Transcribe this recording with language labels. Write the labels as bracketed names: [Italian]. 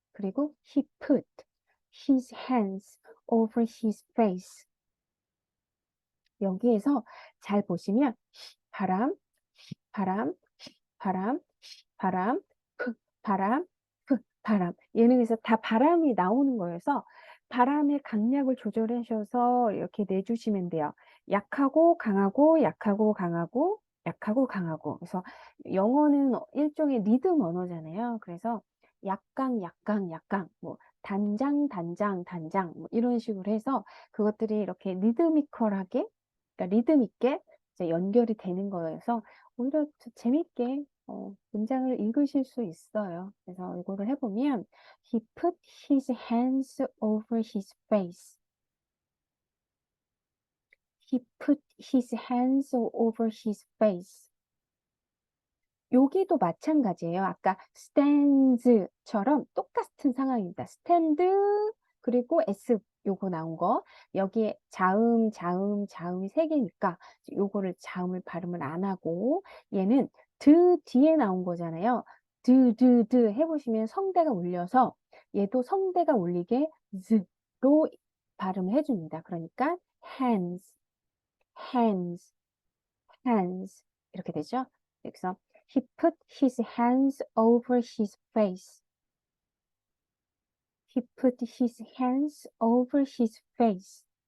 [Korean] 그리고 [English] he put his hands over his face. [Korean] 여기에서 잘 보시면 바람, 바람, 바람, 바람, 바람, 바람. 예능에서 다 바람이 나오는 거여서 바람의 강약을 조절하셔서 이렇게 내주시면 돼요. 약하고 강하고 약하고 강하고 약하고 강하고. 그래서 영어는 일종의 리듬 언어잖아요. 그래서 약강, 뭐 단장, 뭐 이런 식으로 해서 그것들이 이렇게 리드미컬하게, 그러니까 리듬 있게 이제 연결이 되는 거여서 오히려 재밌게 문장을 읽으실 수 있어요. 그래서 이거를 해보면 [English] He put his hands over his face. He put his hands over his face. [Korean] 여기도 마찬가지예요. 아까 stands처럼 똑같은 상황입니다. stand 그리고 s 요거 나온 거 여기에 자음이 세 개니까 요거를 자음을 발음을 안 하고 얘는 뒤에 나온 거잖아요. 해보시면 성대가 울려서 얘도 성대가 울리게 z로 발음을 해줍니다. 그러니까 [English] hands, hands, hands [Korean] 이렇게 되죠. 그래서 [English] he put his hands over his face. He put his hands over his face.